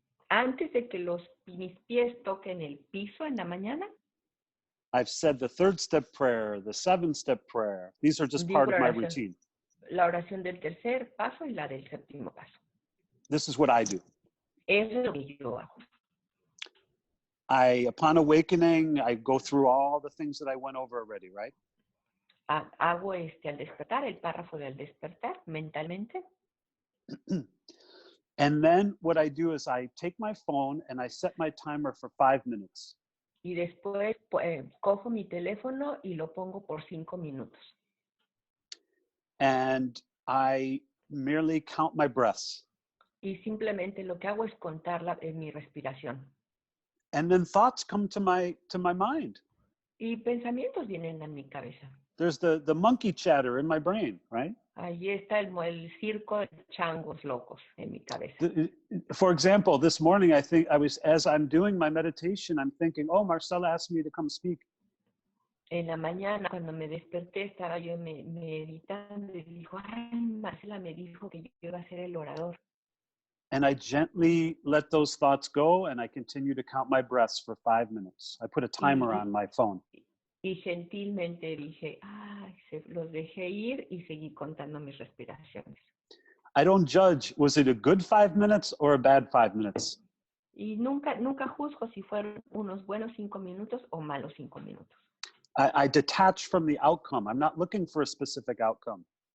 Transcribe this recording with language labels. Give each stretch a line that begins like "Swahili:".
Spanish: Antes de que mis pies toquen el piso en la mañana,
English: I've said the 3rd step prayer, the 7th step prayer. These are just part of my routine.
Spanish: La oración del tercer paso y la del séptimo paso.
English: This is what I do.
Spanish: Eso es lo que yo hago.
English: Upon awakening, I go through all the things that I went over already, right?
Spanish: Hago al despertar, el párrafo del despertar mentalmente.
English: And then what I do is I take my phone and I set my timer for 5 minutes.
Spanish: Y después cojo mi teléfono y lo pongo por 5 minutos.
English: And I merely count my breaths.
Spanish: Y simplemente lo que hago es contar mi respiración.
English: And then thoughts come to my mind.
Spanish: Y pensamientos vienen a mi cabeza.
English: There's the monkey chatter in my brain, right?
Spanish: Ahí está el circo de changos locos en mi cabeza.
English: For example, this morning as I'm doing my meditation, I'm thinking, oh, Marcela asked me to come speak.
Spanish: En la mañana, cuando me desperté, estaba yo meditando y dijo, ay, Marcela me dijo que yo iba a ser el orador.
English: And I gently let those thoughts go and I continue to count my breaths for 5 minutes. I put a timer on my phone.
Spanish: Y gentilmente dije, ay, los dejé ir y seguí contando mis respiraciones.
English: I don't judge, was it a good 5 minutes or a bad 5 minutes?
Spanish: Y nunca juzgo si fueron unos buenos 5 minutos o malos 5 minutos.
English: I detach from the outcome. I'm not looking for a specific outcome.